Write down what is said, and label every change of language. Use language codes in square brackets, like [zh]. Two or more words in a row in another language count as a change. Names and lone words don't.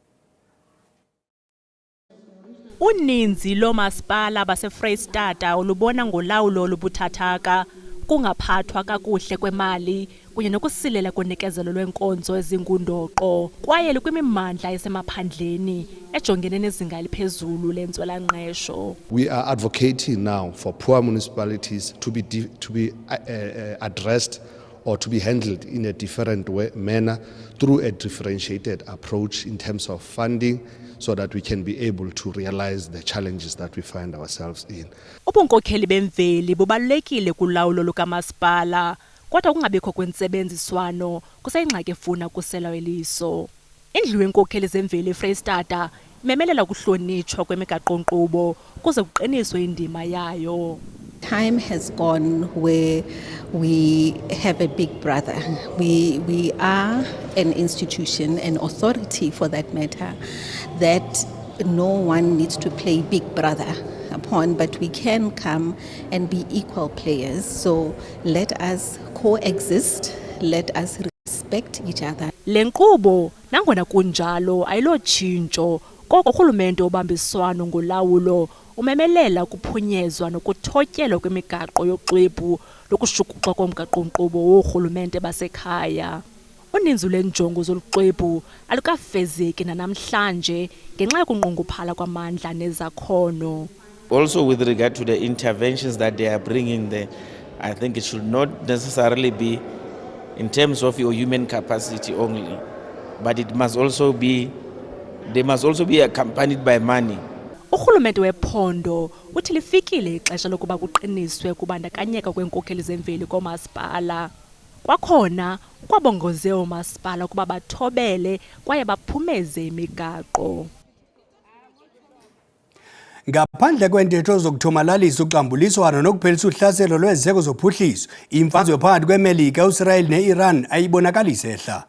[xh] Uninzi loomasipala baseFreystata olubona ngolawulo olubuthathaka, kungaphathwa kakuhle kwemali kunye nokusilela konikezelo lweenkonzo ezingundoqo kwaye likwimimandla esemaphandleni ejongene nezinga eliphezulu lentswela-ngqesho. [en] We are advocating now for poor municipalities to be addressed or to be handled in a different manner through a differentiated approach in terms of funding, so that we can be able to realize the challenges that we find ourselves in. [xh] Ubunkokheli bemveli bubalulekile kulawulo lukamasipala, kodwa kungabikho kwentsebenziswano kuseyingxaki efuna kusela iliso. Indlu yenkokheli zemveli eFreystata imemelela ukuhlonitshwa kwemigaqo-nkqubo kuze kuqiniswe indima yayo. [en] Time has gone where we have a big brother. We are an institution, an authority for that matter, that no one needs to play big brother upon, but we can come and be equal players. So let us coexist, let us respect each other. [xh] Le nkqubo nangona kunjalo ayilotshintsho, koko urhulumente obambiswano ngolawulo umemelela ukuphunyezwa nokuthotyelwa kwemigaqo yoxwebhu lokushukuxwa komgaqo-nkqubo woorhulumente basekhaya. Uninzi lweenjongo zoluxwebhu alukafezeki nanamhlanje ngenxa yokunqongophala kwamandla nezakhono. [en] Also with regard to the interventions that they are bringing there, I think it should not necessarily be in terms of your human capacity only, but it must also be, they must also be accompanied by money. [xh] Urhulumente wephondo uthi lifikile ixesha lokuba kuqiniswe ukubandakanyeka kweenkokheli zemveli koomasipala. Kwakhona kwabongoze umasipala kuba bathobele kwaye baphumeze imigaqo. Ngaphandle kwentetho zokuthomalalisa uxambuliswano nokuphelisa uhlaselo lwezeko zophuhliso, imfazwe phakathi kweMelika, uIsrael neIran ayibonakalisa ehla.